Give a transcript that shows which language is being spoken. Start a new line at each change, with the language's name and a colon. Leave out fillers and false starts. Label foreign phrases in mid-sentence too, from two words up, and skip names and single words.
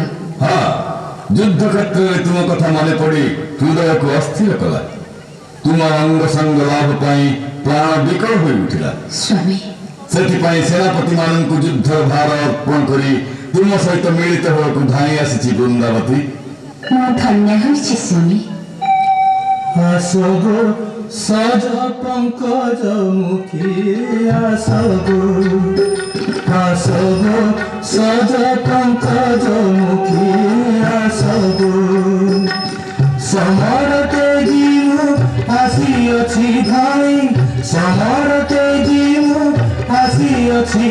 Odia: ହଁ, ଯୁଦ୍ଧକ୍ଷେତ୍ରରେ ତୁମ କଥା ମନେ ପଡ଼ି ହୃଦୟକୁ ଅସ୍ଥିର କଲା। ତୁମ ଅଙ୍ଗ ସଙ୍ଗ ଲାଭ ପାଇଁ ପ୍ରାଣ ବିକଳ ହୋଇ ଉଠିଲା। ସ୍ୱାମୀ, ସେଥିପାଇଁ ସେନାପତିମାନଙ୍କୁ ଯୁଦ୍ଧ ଭାର ଅର୍ପଣ କରି ତୁମ ସହିତ ମିଳିତ ହେବାକୁ ଧାଇଁ ଆସିଛି ବୃନ୍ଦାବତୀ। ମୁଁ ଧନ୍ୟ ହୋଇଛି ସ୍ୱାମୀ। ଆସଗୋ ସଜ ପଙ୍କଜ ମୁଖୀ ଆସଗୋ ଆସଗୋ ସଜ ପଙ୍କଜ ମୁଖୀ ଆସଗୋ ସମରତେ ଜିମୁ আসিଅছি ଧାଇ ସମରତେ ଜିମୁ আসিଅছি